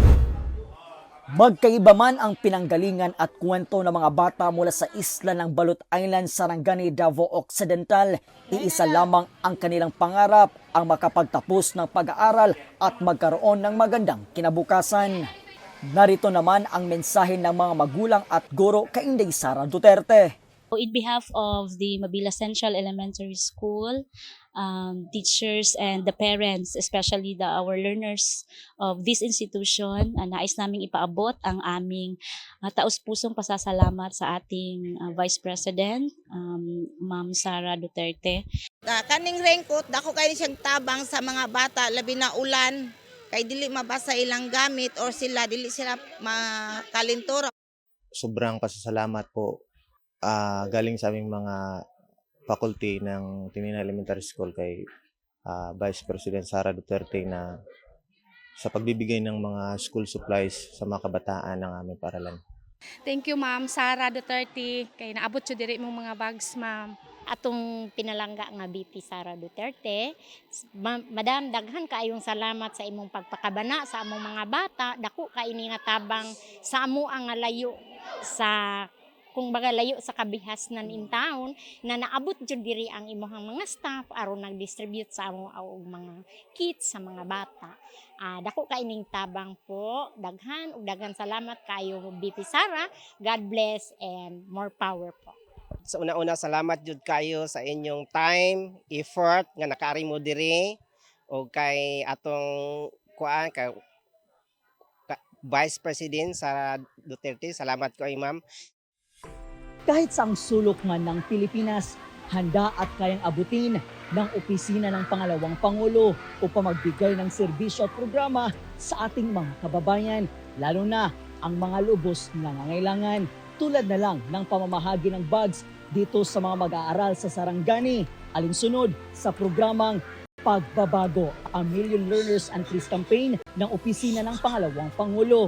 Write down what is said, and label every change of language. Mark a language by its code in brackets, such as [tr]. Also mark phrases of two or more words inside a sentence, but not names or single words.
[tl] Magkaiba man ang pinanggalingan at kwento ng mga bata mula sa isla ng Balot Island, Sarangani, Davao Occidental, iisa lamang ang kanilang pangarap, ang makapagtapos ng pag-aaral at magkaroon ng magandang kinabukasan. Narito naman ang mensahe ng mga magulang at guro kay Inday Sara Duterte. [en] In behalf of the Mabila Central Elementary School, teachers and the parents, especially our learners of this institution, [tl] nais naming ipaabot ang aming taus-pusong pasasalamat sa ating Vice President, Ma'am Sara Duterte. [ceb] Kaning raincoat, dako kayo siyang tabang sa mga bata, labi na ulan, kay dili mabasa ilang gamit or dili sila makalintura. [tl] Sobrang pasasalamat po galing sa aming mga faculty ng Tinina Elementary School kay Vice President Sara Duterte na sa pagbibigay ng mga [en] school supplies [tl] sa mga kabataan ng aming paaralan. [en] Thank you, [ceb] Ma'am Sara Duterte, kay naabot siya diri mong mga bags, Ma'am. Atong pinalangga nga BP Sara Duterte, Madam, daghan kaayong salamat sa imong pagpakabana sa among mga bata. Dako ka ini nga tabang sa amo ang layo sa [tl] kung baga [ceb] layo sa kabihasnan [en] in town [ceb] na naabot jud diri ang imong mga staff aron nag-distribute sa amo og mga kits sa mga bata. Dako ka ining tabang po. Daghan ug daghan salamat kayo BP Sara. [en] God bless and more power po. [ceb] Sa una-una, salamat jud kayo sa inyong [en] time, effort [ceb] nga nakaari mo diri o kay atong kay Vice President Sara Duterte. Salamat ko ay ma'am. [tl] Kahit sa ang sulok man ng Pilipinas, handa at kayang abutin ng opisina ng Pangalawang Pangulo upang magbigay ng serbisyo at programa sa ating mga kababayan, lalo na ang mga lubos na nangangailangan, tulad na lang ng pamamahagi ng bags dito sa mga mag-aaral sa Sarangani, alinsunod sa programang Pagbabago, a Million Learners and Trees Campaign ng opisina ng Pangalawang Pangulo.